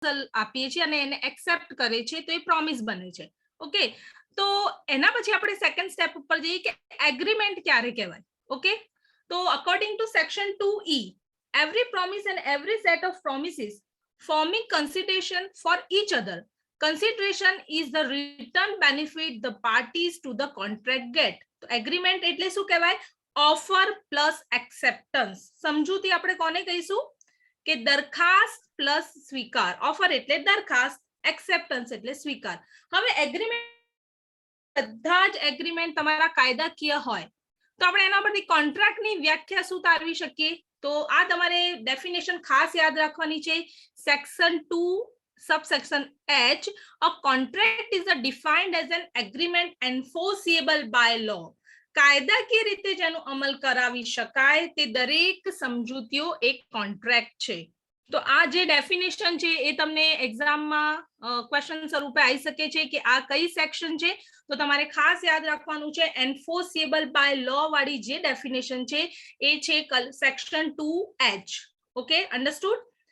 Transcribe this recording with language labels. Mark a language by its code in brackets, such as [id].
[gu] આપીએ છીએ અને એને એક્સેપ્ટ કરે છે તો એ પ્રોમિસ બને છે. ઓકે, તો એના પછી આપણે સેકન્ડ સ્ટેપ ઉપર જઈએ કે એગ્રીમેન્ટ ક્યારે કહેવાય. [en] Okay, તો according to section 2E, every promise and every set of promises forming consideration for each other. Consideration is the return benefit the parties to the contract get. [gu] તો agreement એટલે શું કહેવાય? Offer plus acceptance. સમજૂતી આપણે કોને કહીશું? કે દરખાસ્ત પ્લસ સ્વીકાર. ઓફર એટલે દરખાસ્ત, એક્સેપ્ટન્સ એટલે સ્વીકાર. હવે એગ્રીમેન્ટ, બધા જ એગ્રીમેન્ટ તમારા કાયદાકીય હોય તો આપણે એના પરથી કોન્ટ્રાક્ટની વ્યાખ્યા શું તારવી શકીએ? તો આ તમારે ડેફિનેશન ખાસ યાદ રાખવાની છે. [en] Section 2 subsection H, a contract is defined as an agreement enforceable by law. [gu] કાયદાકીય રીતે જેનો અમલ કરાવી શકાય તે દરેક સમજૂતીઓ એક કોન્ટ્રાક્ટ છે. તો આ જે ડેફિનેશન છે એ તમને એક્ઝામમાં ક્વેશ્ચન સ્વરૂપે આવી શકે છે કે આ કઈ સેક્શન છે. તો તમારે ખાસ યાદ રાખવાનું છે એન્ફોર્સેબલ બાય લો વાળી જે ડેફિનેશન છે એ છે સેક્શન 2H. Okay, understood?